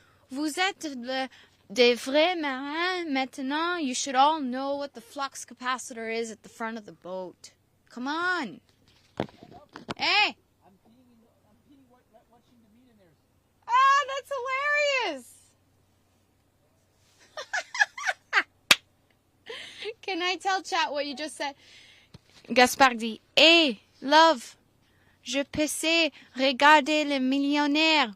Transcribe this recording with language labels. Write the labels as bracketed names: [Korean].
[French] Vous êtes des vrais marins maintenant. [English] You should all know what the flux capacitor is at the front of the boat. Come on. Hey. I'm peeing watching the millionaires. Ah, that's hilarious. Can I tell chat what you just said? [French] Gaspard dit, [English] hey, love, [French] je peux regarder les millionnaires.